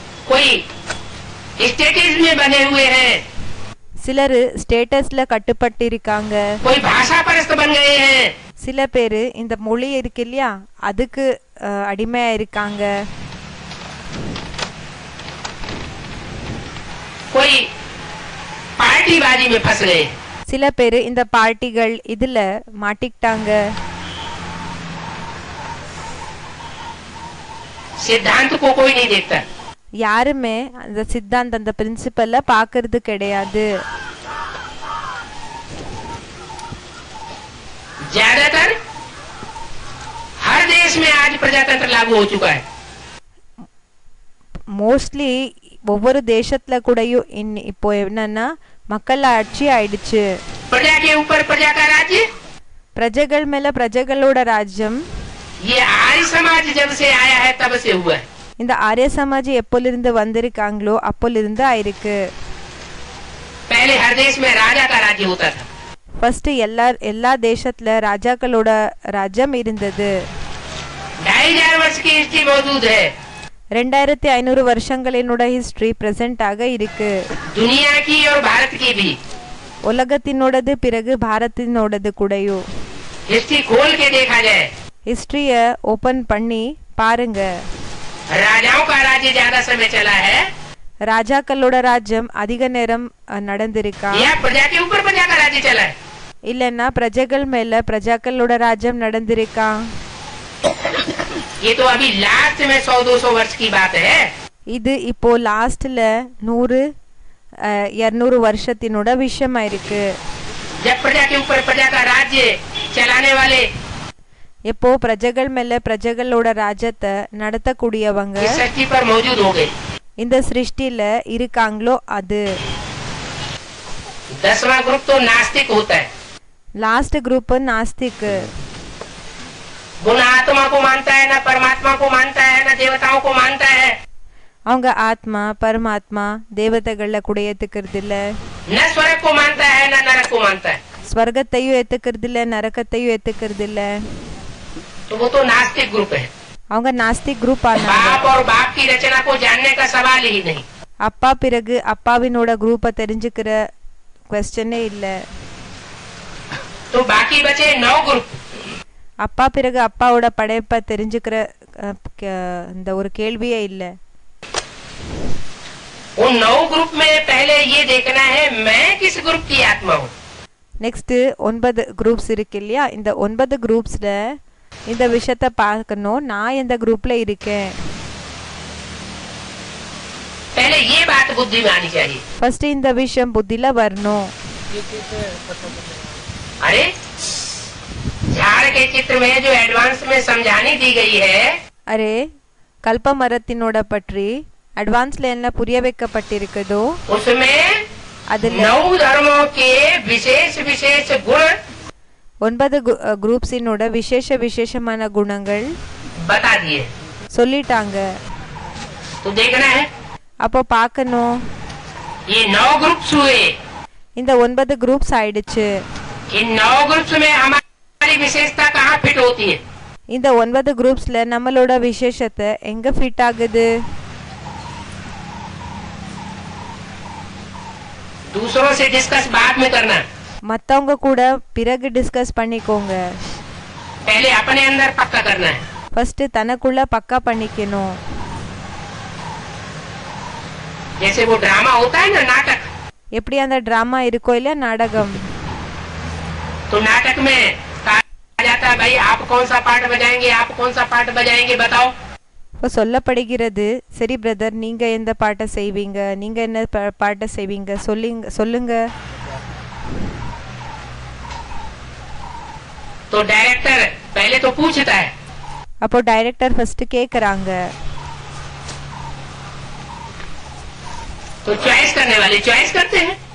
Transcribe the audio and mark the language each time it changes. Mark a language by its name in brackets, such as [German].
[Hindi] कोई स्टेटस में बने हुए हैं, [Tamil] சிலர் ஸ்டேட்டஸ்ல கட்டுப்பட்டு இருக்காங்க. [Hindi] कोई भाषा परस्त बन गए हैं, [Tamil] சில பேரு இந்த மொழி இருக்கு இல்லையா அதுக்கு அடிமையா இருக்காங்க. [Hindi] कोई पार्टीबाजी में फंस गए, [Tamil] சில பேரு இந்த பார்ட்டிகள் இதுல மாட்டிக்கிட்டாங்க. [Hindi] सिद्धांत को कोई नहीं देखता, [Tamil] யாருமே அந்த சித்தாந்த அந்த பிரின்சிபல்ல பாக்குறது கிடையாது. [Hindi] ज्यादातर हर देश में आज प्रजातंत्र लागू हो चुका है. [Tamil] மோஸ்ட்லி ஒவ்வொரு தேசத்துல கூடயும் இப்போ என்னன்னா மக்கள் ஆட்சி ஆயிடுச்சு. [Hindi] प्रजा के ऊपर प्रजा का राज्य, [Tamil] பிரஜைகள் மேல பிரஜைகளோட ராஜ்யம். [Hindi] ये आर्य समाज जब से आया है तब से हुआ है. [Tamil] இந்த ஆரிய சமாஜ் எப்போலிருந்து வந்திருக்காங்களோ அப்போலிருந்து ஆயிருக்கு. [Hindi] पहले हर देश में राजा का राज्य होता था, [Tamil] ஃபர்ஸ்ட் எல்லா தேசத்துல ராஜாக்களோட ராஜ்யம் இருந்தது. [Hindi] 2500 वर्ष की हिस्ट्री मौजूद है. [Tamil] 2500 வருஷங்களினோட ஹிஸ்டரி பிரசன்ட் ஆக இருக்கு. [Hindi] दुनिया की और भारत की भी. [Tamil] உலகத்தினோடது பிறகு பாரத்தினோடது கூடயும். [Hindi] हिस्ट्री खोल के देखा जाए, [Tamil] ஹிஸ்டரிய ஓபன் பண்ணி பாருங்க. [Hindi] राजाओं का राज्य ज्यादा समय चला है [Tamil] ராஜாக்களோட ராஜ்யம் அதிக நேரம் நடந்திருக்கா, [Hindi] या प्रजा के ऊपर प्रजा का राज्य चला है? [Tamil] இல்லன்னா பிரஜைகள் மேல பிரஜாக்களோட ராஜ்யம் நடந்திருக்கா? [Hindi] ये तो अभी लास्ट में 100-200 वर्ष की बात है. [Tamil] இது இப்போ லாஸ்ட்ல 100-200 வருஷத்தினோட விஷயமா இருக்கு. [Hindi] जब प्रजा के ऊपर प्रजा का राज्य चलाने वाले [Tamil] எப்போ பிரஜைகள் மேல பிரஜைகளோட ராஜ்யத்தை நடத்தக்கூடியவங்க [Hindi] इस सृष्टि पर मौजूद हो गए, [Tamil] இந்த சிருஷ்டில இருக்காங்களோ அது [Hindi] 10वां ग्रुप तो नास्तिक होता है. [Tamil] Last group நாஸ்திக். [Hindi] वो न आत्मा को मानता है, न परमात्मा को मानता है, न देवताओं को मानता है, [Tamil] அவங்க ஆத்மா பரமாத்மா தேவதைகள கூட ஏத்துக்கிறது இல்ல, [Hindi] न स्वर्ग को मानता है, न नरक को मानता है. [Tamil] ஸ்வர்கத்தையும் ஏத்துக்கிறது இல்ல, நரகத்தையும் ஏத்துக்கிறது இல்ல. [Hindi] तो वो तो नास्तिक ग्रुप है. [Tamil] அவங்க நாஸ்திக் குரூப் ஆனாங்க. [Hindi] बाप और बाप की रचना को जानने का सवाल ही नहीं. [Tamil] அப்பா பிறகு அப்பாவினோட குரூப்பை தெரிஞ்சுக்கிற क्वेश्चनே இல்ல. [Hindi] तो बाकी बचे 9 ग्रुप. [Tamil] அப்பா பிறகு அப்பாவோட படைப்பை தெரிஞ்சுக்கிற இந்த ஒரு கேள்வியே இல்ல. [Hindi] उन 9 ग्रुप में पहले ये देखना है मैं किस ग्रुप की आत्मा हूँ. [Tamil] நெக்ஸ்ட் 9 குரூப்ஸ் இருக்கு இல்லையா, இந்த 9 குரூப்ஸ்ல இந்த விஷயத்தை பார்க்கணும், நான் எந்த குரூப்ல இருக்கேன். [Hindi] पहले ये बात बुद्धि में आनी चाहिए. [Tamil] ஃபர்ஸ்ட் இந்த விஷயம் புத்தில வரணும். [Hindi] अरे झाड़ के चित्र में जो एडवांस में समझानी दी गई है, [Tamil] அரே கல்ப மரத்தினோட பற்றி அட்வான்ஸ்ல என்ன புரிய வைக்கப்பட்டிருக்குதோ [Hindi] उसमें [Tamil] அதுல [Hindi] 9 धर्मों के विशेष विशेष गुण [Tamil] 9 குரூப்ஸினோட விசேஷமான குணங்கள் [Hindi] बता दिए. [Tamil] சொல்லிட்டாங்க. [Hindi] तो देखना है, [Tamil] அப்போ பார்க்கணும். [Hindi] ये 9 ग्रुप्स हुए. [Tamil] இந்த 9 குரூப்ஸ் ஆயிடுச்சு. [Hindi] इन 9 ग्रुप्स में हमारी विशेषता कहाँ फिट होती है? [Tamil] இந்த 9 குரூப்ஸ்ல நம்மளோட விசேஷத்தை எங்க ஃபிட் ஆகுது? [Hindi] दूसरों से डिस्कस बाद में करना, [Tamil] மத்தவங்க கூட பிறகு டிஸ்கஸ் பண்ணிக்கோங்க. [Hindi] पहले अपने अंदर पक्का करना है. [Tamil] ஃபர்ஸ்ட் தனக்குள்ள பக்கா பண்ணிக்கணும். [Hindi] जैसे वो ड्रामा होता है ना, नाटक. [Tamil] எப்படி அந்த டிராமா இருக்கோ இல்ல நாடகம், [Hindi] तो नाटक में कहा जाता है भाई आप कौन सा पार्ट बजाएंगे, आप कौन सा पार्ट बजाएंगे बताओ. [Tamil] இப்போ சொல்லப்படுகிறது, சரி பிரதர் நீங்க எந்த பாட்டை செய்வீங்க, நீங்க என்ன பாட்டை செய்வீங்க சொல்லுங்க. [Hindi] तो डायरेक्टर पहले तो पूछता है, [Tamil] அப்போ டைரக்டர் ஃபர்ஸ்ட் கேக்குறாங்க. [Hindi] तो चॉइस करने वाले चॉइस करते हैं.